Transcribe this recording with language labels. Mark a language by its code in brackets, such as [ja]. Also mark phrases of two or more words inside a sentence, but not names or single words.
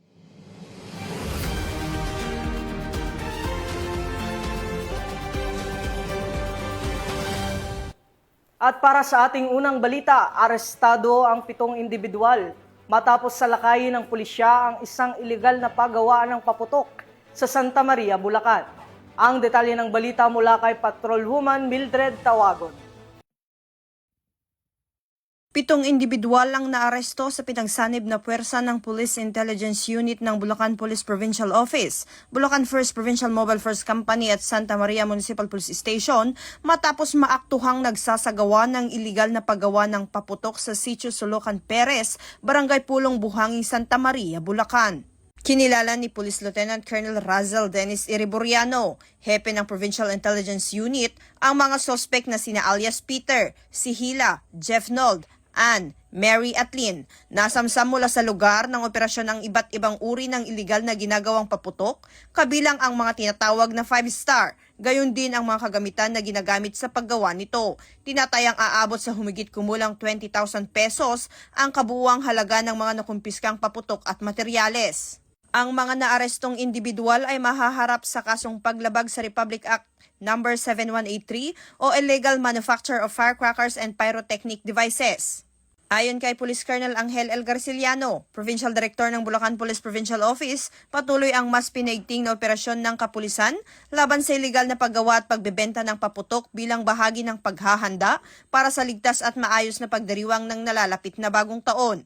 [tl] At para sa ating unang balita, arestado ang 7 individual matapos salakayin ng pulisya ang isang ilegal na paggawaan ng paputok sa Santa Maria, Bulacan. Ang detalye ng balita mula kay Patrolwoman Mildred Tawagon. 7 individual ang naaresto sa pinagsanib na puwersa ng Police Intelligence Unit ng Bulacan Police Provincial Office, Bulacan First Provincial Mobile First Company at Santa Maria Municipal Police Station matapos maaktuhang nagsasagawa ng iligal na paggawa ng paputok sa Sitio Sulucan Perez, Barangay Pulong Buhangin, Santa Maria, Bulacan. Kinilala ni Police Lieutenant Colonel Razel Dennis Iriburiano, hepe ng Provincial Intelligence Unit, ang mga sospek na sina alias Peter, si Hila, Jeff Nold, Ann, Mary at Lynn, nasamsam mula sa lugar ng operasyon ng iba't ibang uri ng iligal na ginagawang paputok, kabilang ang mga tinatawag na 5-star, gayon din ang mga kagamitan na ginagamit sa paggawa nito. Tinatayang aabot sa humigit kumulang 20,000 pesos ang kabuuang halaga ng mga nakumpiskang paputok at materyales. Ang mga naarestong individual ay mahaharap sa kasong paglabag sa Republic Act No. 7183 o Illegal Manufacture of Firecrackers and Pyrotechnic Devices. Ayon kay Police Colonel Angel L. Garciliano, Provincial Director ng Bulacan Police Provincial Office, patuloy ang mas pinaigting na operasyon ng kapulisan laban sa iligal na paggawa at pagbebenta ng paputok bilang bahagi ng paghahanda para sa ligtas at maayos na pagdiriwang ng nalalapit na bagong taon.